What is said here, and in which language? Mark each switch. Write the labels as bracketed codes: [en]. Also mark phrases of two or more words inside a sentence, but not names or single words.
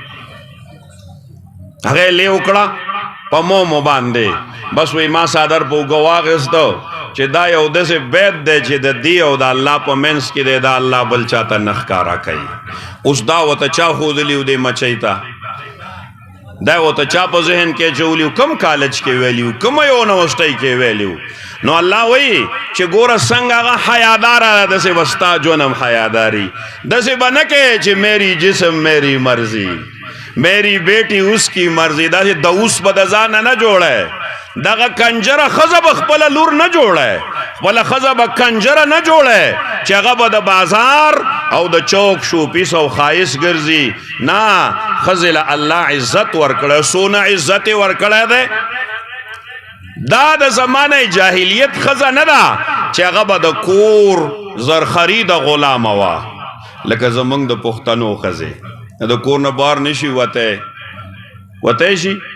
[ps] هغې لې وکړه په مومو باندې بس وی ما څادر په اوږه واخیسته چې دا یو داسې بیت دی چې د دې او د الله په منځ کې دی دا الله بل چاته نه ښکاره کوي اوس دا ورته چا ښودلي و دې مچۍ ته دا ورته چا په ذهن کې اچولی و کوم کالج کې ویلي و کومه یونیورسټۍ کې ویلي و نو الله وایي چې ګوره څنګه هغه حیاداره ده داسې به ستا جونم حیاداري داسې به نه کوې چې [ur] میری جسم میری مرضی میری بیٹی اس کی مرضی [ps] داسې د اوس به د ځانه نه جوړی دغه کنجره ښځه به خپله لور نه جوړی خپله ښځه به کنجره نه جوړی چې هغه به د بازار او د چوک شوپیس او ښایست ګرځي نه ښځې له الله عزت ورکړی څونه عزت یې ورکړی دی دا د زمانه جاهلیت ښځه نه ده چې هغه به د کور زرخري د غلامه وه لکه زمونږ د پښتنو ښځې د کور نه بار نشي وتی شي.